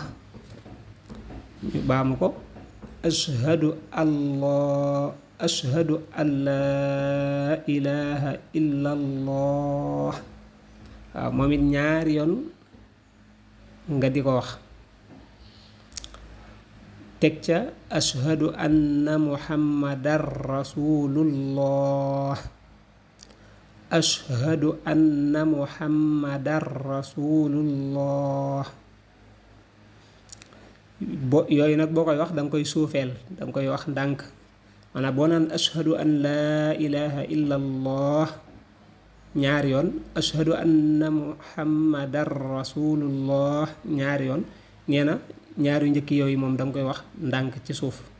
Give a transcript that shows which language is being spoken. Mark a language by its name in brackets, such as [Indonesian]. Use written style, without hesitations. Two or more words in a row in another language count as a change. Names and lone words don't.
[Wolof] ñu baamu ko [Arabic] أشهد أشهد أن لا إله إلا الله. [Wolof] waaw moom it ñaari yoon nga di ko wax. teg ca [Arabic] أشهد أن محمدا رسول الله. أشهد أن محمدا رسول الله. [Wolof] yooyu nag boo koy wax danga koy suufeel danga koy wax ndànk. maanaam boo naan [Arabic] أشهد أن لا إله إلا الله [Wolof] ñaari yoon, [Arabic] أشهد أن محمدا رسول الله [Wolof] ñaari yoon, nee na ñaari njëkk yooyu moom danga koy wax ndànk ci suuf.